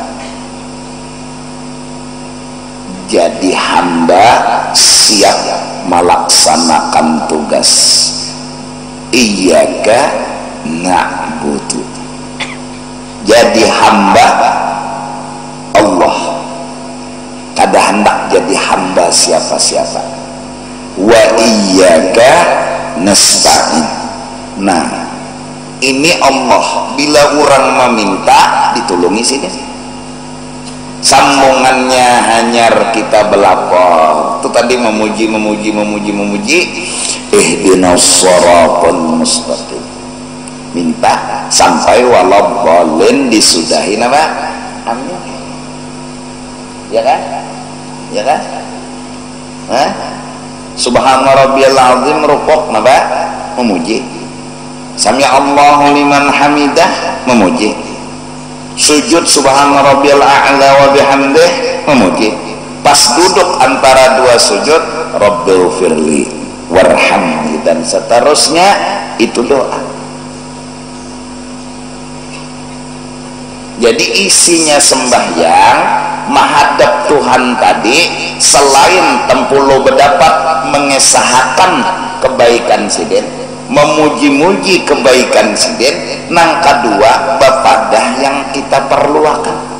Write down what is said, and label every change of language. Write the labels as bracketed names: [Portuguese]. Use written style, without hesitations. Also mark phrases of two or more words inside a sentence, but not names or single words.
[Banjar] Jadi hamba siap melaksanakan tugas. [Arabic] إياك نعبد, [Banjar] jadi hamba Allah, kada hendak jadi hamba siapa-siapa. [Arabic] وإياك نستعين. [Banjar] Nah, ini Allah bila orang meminta ditulungi sini. Sambungannya hanyar kita belapor. Itu tadi memuji. [Arabic] اهدنا الصراط المستقيم. [Banjar] Minta sampai waladdallin disudahi nama. Amin. Ya kan? Ya kan? Hah? [Arabic] سبحان ربي العظيم [Banjar] rukuk napa? Memuji. [Arabic] سمع الله لمن حمده, [Banjar] memuji. [Arabic] سجود سبحان ربي الأعلى وبحمده, [Banjar] memuji. Pas duduk antara dua sujud, [Arabic] رب اغفر لي وارحمني, [Banjar] dan seterusnya itu doa. Jadi isinya sembahyang menghadap Tuhan tadi, selain tempulu berdapat mengesahkan kebaikan siden, memuji-muji kebaikan siden, nang kedua bapadah yang kita perluakan.